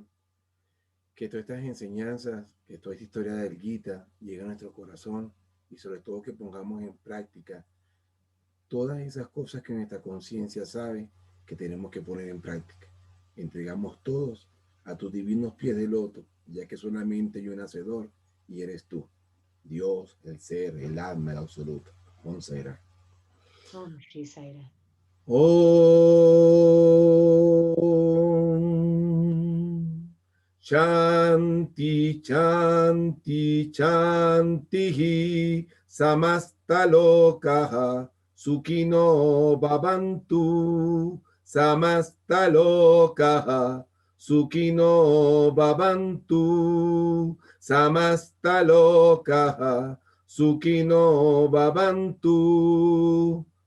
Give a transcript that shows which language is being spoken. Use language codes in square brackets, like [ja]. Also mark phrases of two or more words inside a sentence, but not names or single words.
[es] Que todas estas enseñanzas, que toda esta historia del Gita llegue a nuestro corazón y sobre todo que pongamos en práctica todas esas cosas que nuestra conciencia sabe que tenemos que poner en práctica. Entregamos todos a tus divinos pies de loto, ya que solamente yo nacedor y eres tú. Dios, el ser, el alma, el absoluto. [sa] Om Saira. Om Shri Saira. Om Shanti Shanti Shanti Samasta Lokaha Sukhino Bhavantu Samasta Lokaha Sukhino Bhavantu Samasta Lokaha Sukhino Bhavantu.